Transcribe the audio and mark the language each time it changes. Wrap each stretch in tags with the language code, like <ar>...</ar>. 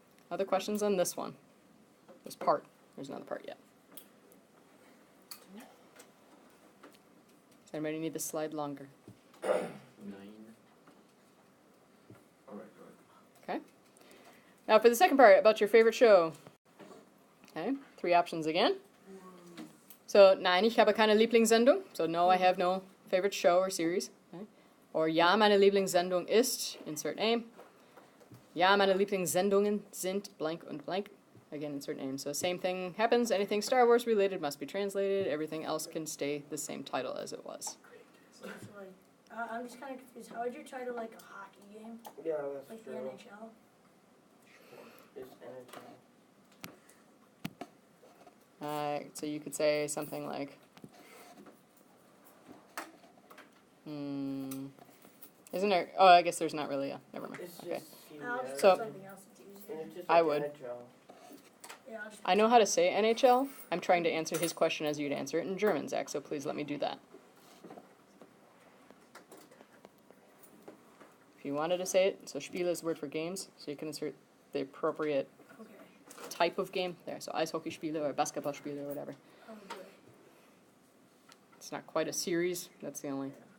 <en>Other questions on this one? This part. There's another part yet. Does anybody need the slide longer? 9. Alright, go Okay. Now for the second part, about your favorite show. Okay, 3 options again.</en> <de>So, nein, ich habe keine Lieblingssendung.</de> <en>So, no, I have no favorite show or series. Okay. Or,</en> <de>ja, meine Lieblingssendung ist,</de> <en>insert name.</en> <de>Ja, meine Lieblingssendungen sind blank und blank.</de> <en>Again, insert name. So, same thing happens. Anything Star Wars related must be translated. Everything else can stay the same title as it was. So it's like, I'm just kind of confused. How would you title like a hockey game? Yeah, that's Like the true. NHL? It's NHL. So you could say something like, isn't there, oh, I guess there's not really a, never mind. It's Okay. just I'll just So- do something else that's easier. it's just I like would. NHL. Yeah, I'll just I know how to say NHL. I'm trying to answer his question as you'd answer it in German, Zach, so please let me do that. If you wanted to say it, so Spiele is the word for games, so you can insert the appropriate Okay. type of game there. So Eishockeyspiele or Basketballspiele or whatever. I'll do it. It's not quite a series. That's the only.</en>